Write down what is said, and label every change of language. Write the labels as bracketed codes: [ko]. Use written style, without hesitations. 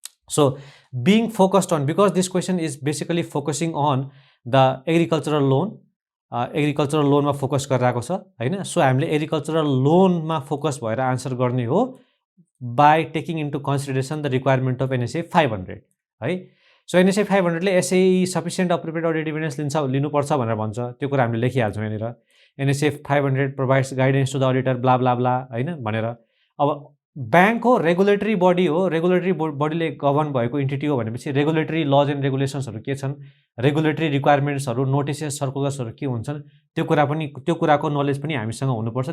[en] so being focused on, because this question is basically focusing on the agricultural loan, [ne] agricultural लोनमा focus गरिरहेको छ हैन। So हामीले agricultural लोनमा फोकस भएर आन्सर गर्ने हो [en] by taking into consideration the requirement of NSA [ne] 500 है। सो NSA 500 ले SAE sufficient appropriate audit evidence लिनुपर्छ भनेर भन्छ, त्यो कुरा हामीले लेखिहाल्छौँ यहाँनिर। [en] NSA 500 provides guidance to the auditor blah blah blah [ne] हैन भनेर। अब ब्याङ्क हो, रेगुलेटरी बडी हो, रेगुलेटरी बडीले गभर्न भएको इन्टिटी हो भनेपछि रेगुलेटरी लज एन्ड रेगुलेसन्सहरू के छन्, रेगुलेटरी रिक्वायरमेन्ट्सहरू, नोटिसेस, सर्कुलर्सहरू के हुन्छन्, त्यो कुराको नलेज पनि हामीसँग हुनुपर्छ।